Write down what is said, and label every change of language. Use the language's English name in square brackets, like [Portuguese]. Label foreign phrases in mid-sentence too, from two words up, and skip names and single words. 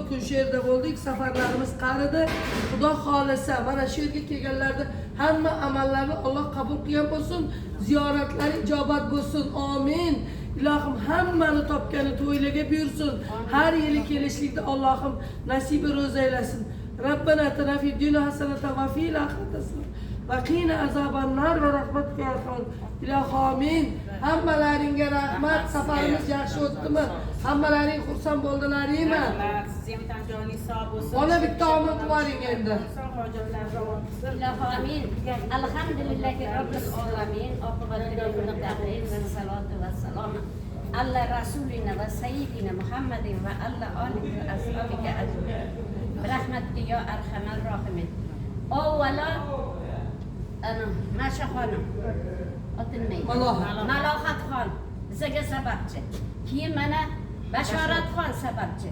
[Uzbek] kun shu yerda bo'ldik, safarlarimiz qaridi. Xudo xolisa mana shu yerga kelganlarda hamma amallarni Alloh qabul qilgan bo'lsin, ziyoratlari ijobat bo'lsin. Amin. Ilohim hammani topgani to'ylarga buyursin. Har yili kelishlikda Allohim nasibi ro'za aylasin. [Arabic] ربنا آتنا في الدنيا حسنة وفي الآخرة حسنة وقنا عذاب النار ورحمتك يا أرحم إلهي آمين. [Uzbek] Hammalaringga rahmat. Safarimiz yaxshi o'tdimi? Hammalaring xursand bo'ldilaringmi? Siz ham tan joyingiz sog' bo'lsin. Mana bitta omad qiling endi. ilohi amin. [Arabic] الحمد لله رب العالمين. والعاقبة للمتقين والصلاة والسلام على رسولنا وسيدنا محمد وعلى آله وأصحابه أجمعين. [Uzbek] Rahmatga [Arabic] يا أرحم الراحمين. [Uzbek] Avvalo Masha xonim otilmaydi. Malohat xon bizga sababchi. Keyin mana Bashorat xon sababchi.